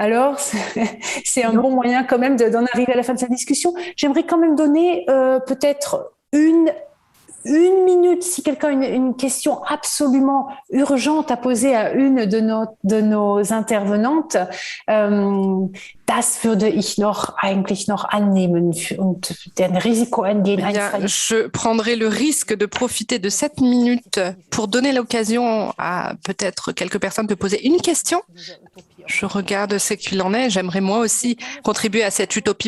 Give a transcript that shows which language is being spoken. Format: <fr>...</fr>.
<fr>Alors, c'est un bon moyen quand même d'en arriver à la fin de cette discussion. J'aimerais quand même donner peut-être une minute, si quelqu'un a une question absolument urgente à poser à une de nos intervenantes.</fr> <de>Das würde ich eigentlich noch annehmen und den Risiko eingehen.</de> <fr>Je prendrai le risque de profiter de cette minute pour donner l'occasion à peut-être quelques personnes de poser une question. Je regarde ce qu'il en est. J'aimerais moi aussi contribuer à cette utopie.</fr>